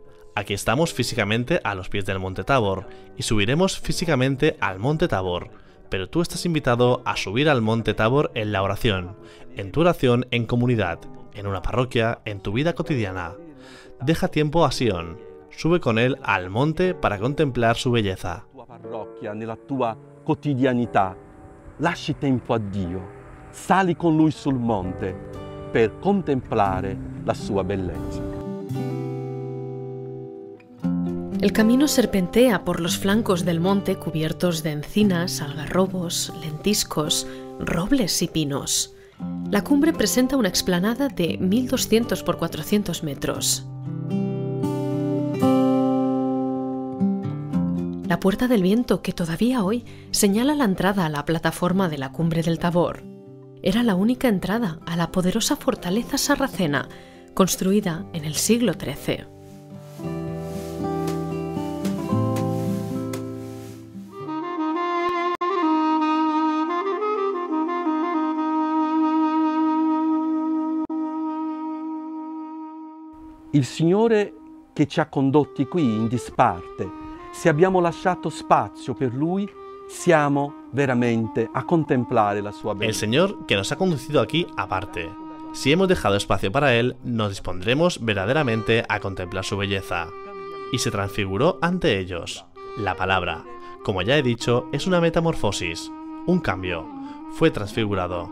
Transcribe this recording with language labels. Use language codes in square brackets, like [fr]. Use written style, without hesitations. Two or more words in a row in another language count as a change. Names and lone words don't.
[es] Aquí estamos físicamente a los pies del Monte Tabor y subiremos físicamente al Monte Tabor. Pero tú estás invitado a subir al Monte Tabor en la oración, en tu oración en comunidad, en una parroquia, en tu vida cotidiana. Deja tiempo a Sion, sube con él al monte para contemplar su belleza. [it] Nella tua parrocchia, nella tua quotidianità, lasci tempo a Dio, sali con Lui sul monte per contemplare la sua bellezza. [es] El camino serpentea por los flancos del monte cubiertos de encinas, algarrobos, lentiscos, robles y pinos. La cumbre presenta una explanada de 1200 por 400 metros. La Puerta del Viento, que todavía hoy señala la entrada a la plataforma de la cumbre del Tabor, era la única entrada a la poderosa fortaleza sarracena, construida en el siglo XIII. [it] Il Signore che ci ha condotti qui in disparte, se abbiamo lasciato spazio per Lui, siamo veramente a contemplare la sua bellezza. [es] El Señor que nos ha conducido aquí aparte. Si hemos dejado espacio para Él, nos dispondremos verdaderamente a contemplar su belleza. Y se transfiguró ante ellos. La palabra, como ya he dicho, es una metamorfosis, un cambio. Fue transfigurado.